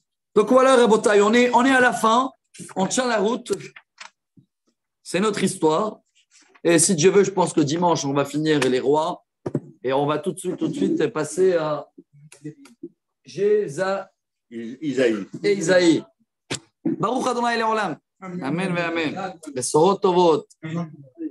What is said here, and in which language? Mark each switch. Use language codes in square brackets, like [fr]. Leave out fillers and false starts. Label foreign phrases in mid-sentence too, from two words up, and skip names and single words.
[fr] Donc voilà, Rabotai, on est à la fin. On tient la route. C'est notre histoire. Et si Dieu veut, je pense que dimanche, on va finir les rois. Et on va tout de suite passer à Isaïe. [he] ברוך אדני לעולם. אמן ואמן. בשורות טובות.